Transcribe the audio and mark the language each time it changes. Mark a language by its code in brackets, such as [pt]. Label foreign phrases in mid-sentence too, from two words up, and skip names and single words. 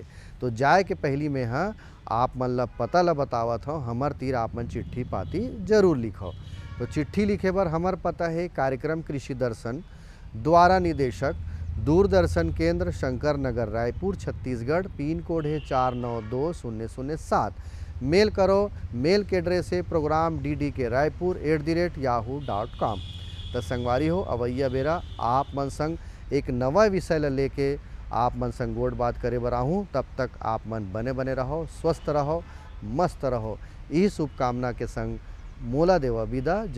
[hne] तो जाए के पहली में आप मन ला पता ला बतावत हो, हमार तीर आप मन चिट्ठी पाती जरूर लिखो। तो चिट्ठी लिखे बर हमार पता है कार्यक्रम कृषि दर्शन, द्वारा निदेशक दूरदर्शन केंद्र शंकर नगर रायपुर छत्तीसगढ़, [en] PIN code [hne] है 492007। मेल करो, मेल के एड्रेस है प्रोग्राम ddk.raipur@yahoo.com। तो संगवारी हो अवैया बेरा आप मन संग एक नवा विषय ल लेके आप मन संग गोड़ बात करे बर आहूँ। तब तक आप मन बने बने रहो, स्वस्थ रहो, मस्त रहो। यही शुभकामना के संग मोला देवा विदा।